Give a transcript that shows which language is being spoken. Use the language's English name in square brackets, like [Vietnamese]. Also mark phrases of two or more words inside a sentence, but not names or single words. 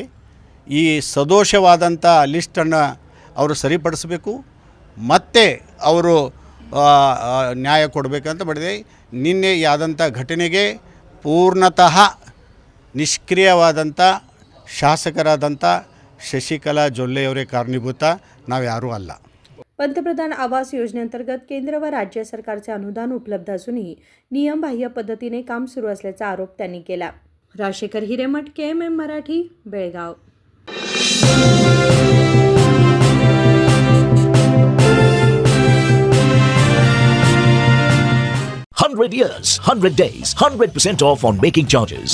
[Kannada] ಈ ಸದೋಷವಾದಂಥ ಲಿಸ್ಟನ್ನು ಅವರು ಸರಿಪಡಿಸಬೇಕು, ಮತ್ತು ಅವರು ನ್ಯಾಯ ಕೊಡಬೇಕಂತ ಮಾಡಿದೆ. ನಿನ್ನೆ ಆದಂಥ ಘಟನೆಗೆ ಪೂರ್ಣತಃ ನಿಷ್ಕ್ರಿಯವಾದಂಥ ಶಾಸಕರಾದಂಥ ಶಶಿಕಲಾ ಜೊಲ್ಲೆಯವರೇ ಕಾರಣೀಭೂತ, ನಾವು ಯಾರೂ ಅಲ್ಲ. [Marathi] पंतप्रधान आवास योजनेअंतर्गत केंद्र व राज्य सरकारचे अनुदान उपलब्ध असूनही नियमबाह्य पद्धतीने काम सुरू असल्याचा आरोप त्यांनी केला. राजशेखर हिरेमठ, KMM मराठी, बेळगाव. [English] 100 years, 100 days, 100% off on making charges.